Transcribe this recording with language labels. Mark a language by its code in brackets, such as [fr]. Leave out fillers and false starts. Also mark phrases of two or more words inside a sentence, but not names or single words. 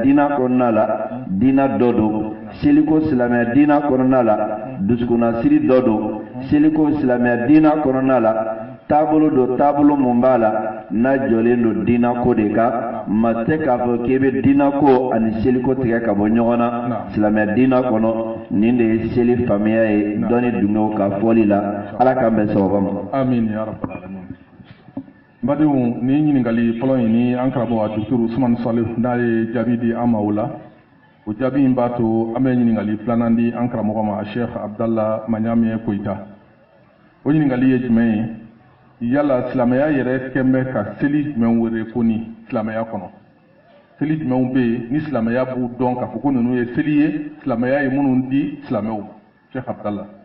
[bm] diina kɔnɔna la diina dɔ don seliko silamɛya diina kɔnɔna la dusukunnasiri dɔ don seliko silamɛya diina kɔnɔna la taabolo do taabolo mun b'a la n'a jɔlen do diina ko de kan ma tɛ k'a fɔ k'i bɛ diina ko ani seliko tigɛ ka bɔ ɲɔgɔn na silamɛya diina kɔnɔ nin de ye seli faamuya ye dɔnni dunkew ka fɔli la ala k'an bɛn sababa ma. [ar] آمين يا رب العالمين. [bm] Badenw ni ɲininkali fɔlɔ in ni an karamɔgɔ a Dr. Usman Salihu n'a ye jaabi di an ma o la o jaabi in b'a to an bɛ ɲininkali filanan di an karamɔgɔ ma Sheikh Abdallah Maɲami Koyita o ɲininkali ye jumɛn ye yala silamɛya yɛrɛ kɛn bɛ ka seli jumɛn wele ko ni silamɛya kɔnɔ seli jumɛnw bɛ yen ni silamɛya b'u dɔn k'a fɔ ko ninnu ye seli ye silamɛya ye minnu di silamɛw ma Sheikh Abdallah.